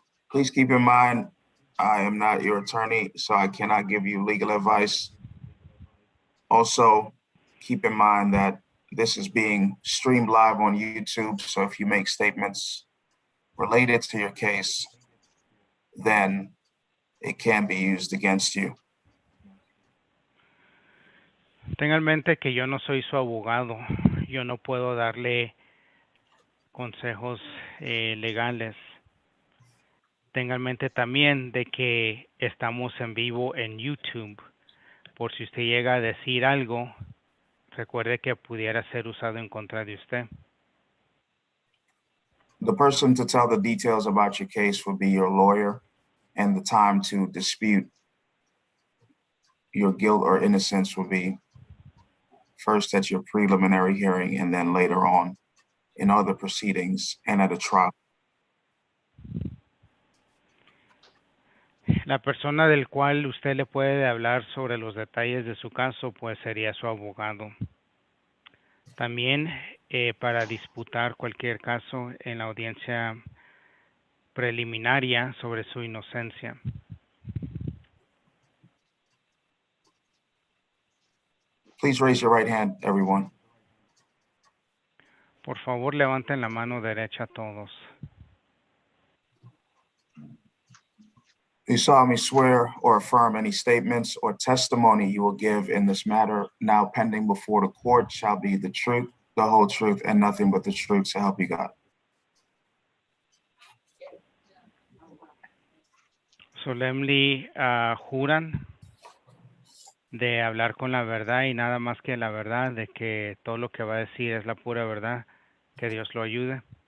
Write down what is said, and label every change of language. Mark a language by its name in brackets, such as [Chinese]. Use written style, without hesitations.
[English] Please keep in mind, I am not your attorney, so I cannot give you legal advice. Also, keep in mind that this is being streamed live on YouTube, so if you make statements related to your case, then it can be used against you. [Spanish] Tenga en mente que yo no soy su abogado, yo no puedo darle consejos legales. Tenga en mente también de que estamos en vivo en YouTube. Por si usted llega a decir algo, recuerde que pudiera ser usado en contra de usted. [English] The person to tell the details about your case will be your lawyer, and the time to dispute your guilt or innocence will be first at your preliminary hearing and then later on in other proceedings and at a trial. [Spanish] La persona del cual usted le puede hablar sobre los detalles de su caso, pues sería su abogado. También para disputar cualquier caso en la audiencia preliminaria sobre su inocencia. [English] Please raise your right hand, everyone. [Spanish] Por favor, levanten la mano derecha todos. [English] You solemnly swear or affirm any statements or testimony you will give in this matter now pending before the court shall be the truth, the whole truth, and nothing but the truth, so help you God. [Spanish] Solemnly juran de hablar con la verdad y nada más que la verdad, de que todo lo que va a decir es la pura verdad, que Dios lo ayude.